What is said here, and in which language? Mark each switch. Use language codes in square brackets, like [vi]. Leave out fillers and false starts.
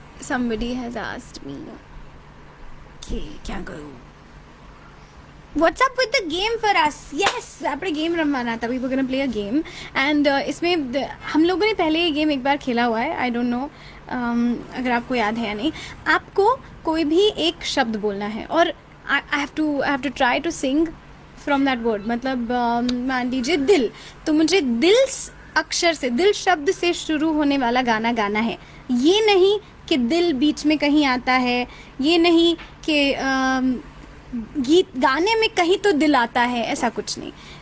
[en] Somebody has asked me [hi] कि क्या करूँ. [en] What's up with the game for us? [hi] Yes, [gu] આપણે गेम रमवाना था. [en] We were gonna play a game and [hi] इसमें हम लोगों ने पहले ये गेम एक बार खेला हुआ है. [en] I don't know [hi] अगर आपको याद है या नहीं. आपको कोई भी एक शब्द बोलना है और [en] I have to try to sing from that word. [hi] मतलब मान लीजिए दिल, तो मुझे दिल अक्षर से, दिल शब्द से शुरू होने वाला गाना गाना है. ये नहीं कि दिल बीच में कहीं आता है, ये नहीं कि गीत गाने में कहीं तो दिल आता है, ऐसा कुछ नहीं.